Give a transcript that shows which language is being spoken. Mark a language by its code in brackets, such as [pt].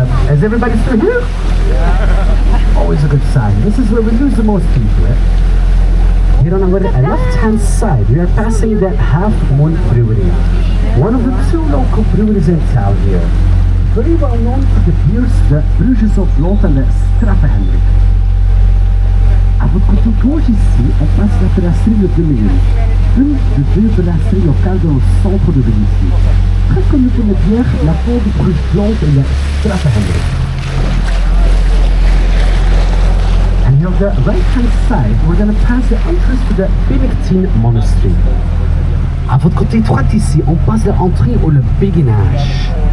[en] Is everybody still here? Always a good sign. This is where we lose the most people. Here on our left-hand side, we are passing the Half Moon Brewery, one of the two local breweries in town here. Very well known for the beers, the Bruges of Lot and the Straffe. [fr] À votre côté gauche ici, on passe la brasserie Le 2000, une des deux brasseries locales dans le centre de Bruges. Très connue pour les bières, la peau de Bruges blonde et la Straffe. [en] And here on the right-hand side, we're going to pass the entrance to the Benedictine Monastery. [fr] À votre côté droit ici, on passe l'entrée au le béguinage.